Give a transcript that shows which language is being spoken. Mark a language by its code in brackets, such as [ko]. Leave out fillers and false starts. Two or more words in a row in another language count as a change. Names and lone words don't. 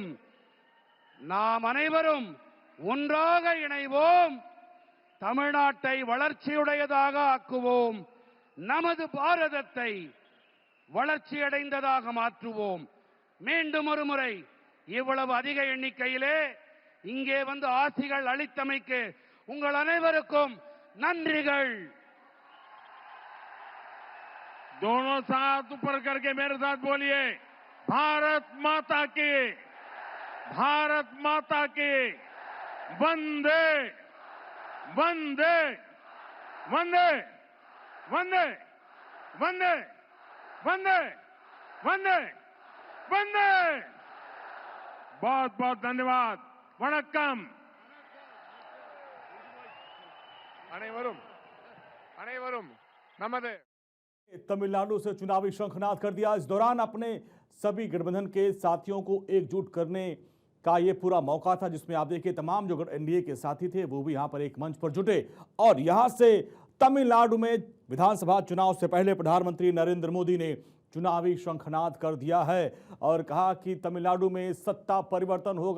[ta] நாம் அனைவரும் ஒன்றாக இணைவோம், தமிழ்நாட்டை வளர்ச்சியுடையதாக ஆக்குவோம், நமது பாரதத்தை வளர்ச்சியடைந்ததாக மாற்றுவோம். மீண்டும் ஒரு முறை இவ்வளவு அதிக எண்ணிக்கையிலே இங்கே வந்து ஆசிகள் அளித்தமைக்கு உங்கள் அனைவருக்கும் நன்றிகள். [hi] दोनों साथ ऊपर करके मेरे साथ बोलिए, भारत माता की, भारत माता की, वंदे वंदे वंदे वंदे वंदे वंदे वंदे वंदे। बहुत बहुत धन्यवाद। वणक्कम। [ta] அனைவரும் அனைவரும் நமது [hi] तमिलनाडु से चुनावी शंखनाद कर दिया। इस दौरान अपने सभी गठबंधन के साथियों को एकजुट करने का ये पूरा मौका था, जिसमें आप देखिए तमाम जो एनडीए के साथी थे वो भी यहां पर एक मंच पर जुटे और यहां से तमिलनाडु में विधानसभा चुनाव से पहले प्रधानमंत्री नरेंद्र मोदी ने चुनावी शंखनाद कर दिया है और कहा कि तमिलनाडु में सत्ता परिवर्तन होगा।